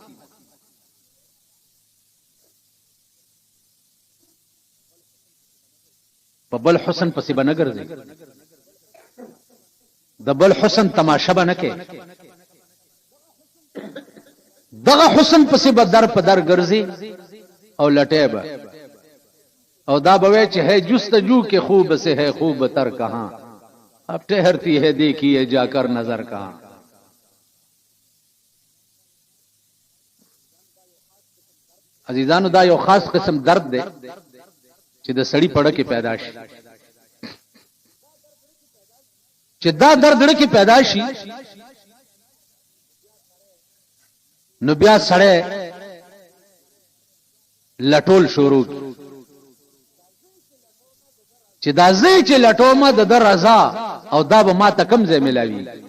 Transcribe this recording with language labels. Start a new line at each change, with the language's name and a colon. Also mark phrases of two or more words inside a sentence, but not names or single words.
Pashto: په بل حسن پسې به نه ګرځي، د بل حسن تماشا به نه کوي، دغه حسن پسې به در په در ګرځي او لټه به او دا به چې
Urdu: ہے جستجو کے خوب سے ہے خوب تر کہاں اب ٹہرتی ہے دیکھیے جا کر نظر کہاں.
Pashto: عزیزانو دا یو خاص قسم درد دی چې د سړی پړه کې پیدا شي، چې دا درد لري کې پیدا شي نو بیا سړی لټول شروع چې دا زه چې لټومه د رضا او دا به ما ته کم ځای ملاوي.